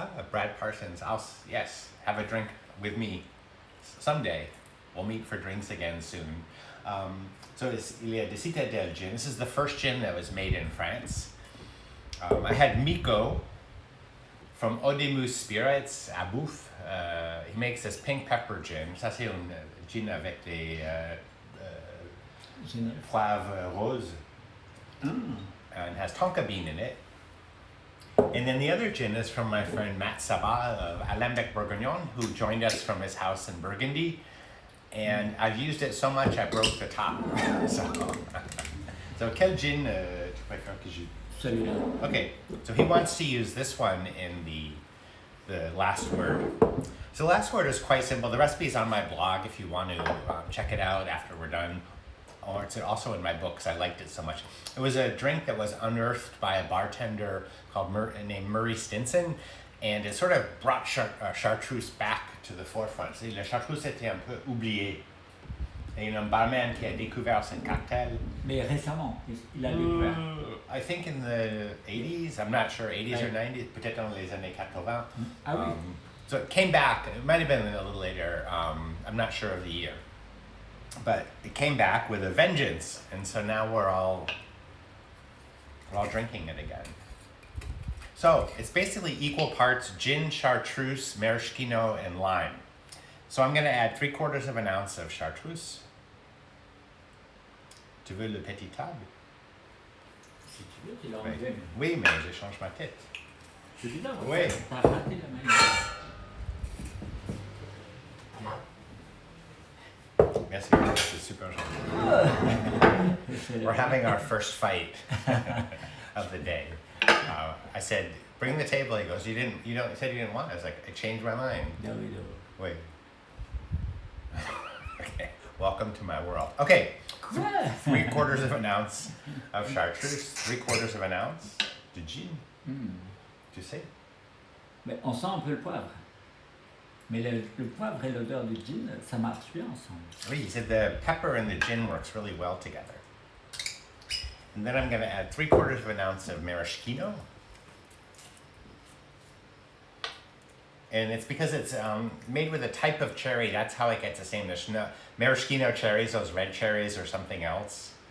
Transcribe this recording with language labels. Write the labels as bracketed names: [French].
[English] Brad Parsons. Yes, have a drink with me someday. We'll meet for drinks again soon. So [French] il y a des [English] Citadel gin. This is the first gin that was made in France. I had Miko from Odemus Spirits à Bouffe. He makes this pink pepper gin. [French] Ça, c'est un gin avec des poivre rose. [English] And has tonka bean in it. And then the other gin is from my friend Matt Sabat of Alembic Bourguignon, who joined us from his house in Burgundy. And I've used it so much I broke the top. [French] So quel gin tu préfères que je... Celui-là. [English] Okay, so he wants to use this one in the last word. So the last word is quite simple. The recipe is on my blog if you want to check it out after we're done. Or it's also in my book because I liked it so much. It was a drink that was unearthed by a bartender named Murray Stinson, and it sort of brought Chartreuse back to the forefront. [French] La Chartreuse était un peu oubliée. Et il y a un barman qui a découvert ce cocktail. Mais récemment, il a découvert. [English] I think in the 80s, I'm not sure, 80s or 90s, [French] peut-être dans les années 80. Ah oui. [English] So it came back, it might have been a little later, I'm not sure of the year. But it came back with a vengeance, and so now we're all drinking it again. So it's basically equal parts gin, chartreuse, maraschino, and lime. So I'm going to add 3/4 of an ounce of chartreuse. [French] Tu veux le petit table? Si tu veux, tu l'as enlevé. Oui, mais je change ma tête. C'est bizarre. Oui. T'as raté la manette. Merci, c'est super gentil. [English] We're having our first fight of the day. I said, bring the table. He goes, you said you didn't want it. I was like, I changed my mind. No, we don't. Wait. Okay, welcome to my world. Okay, 3/4 of an ounce of chartreuse, 3/4 of an ounce de gin. [French] Tu sais? Mais on sent un peu le poivre. Mais le poivre et l'odeur du gin, ça marche bien ensemble. [English] Oui, he said the pepper and the gin works really well together. And then I'm going to add 3/4 of an ounce of maraschino. And it's because it's made with a type of cherry, that's how it gets the same. There's no maraschino cherries, those red cherries or something else.